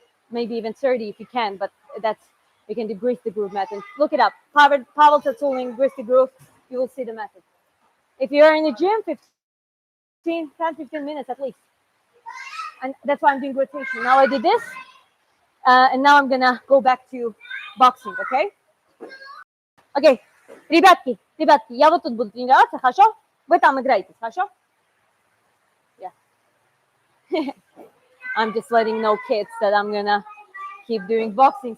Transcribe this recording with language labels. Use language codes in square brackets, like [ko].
[en] Maybe even 30 if you can, but you can do grease the groove method. Look it up. Pavel Tsatsouline, grease the groove, you will see the method. If you're in the gym, 10-15 minutes at least. And that's why I'm doing rotation. Now I did this, and now I'm gonna go back to boxing, okay? [ru] Окей, ребятки, я вот тут буду тренироваться, хорошо? Вы там играете, хорошо? Yeah. [en] I'm just letting know kids that I'm gonna keep doing boxing.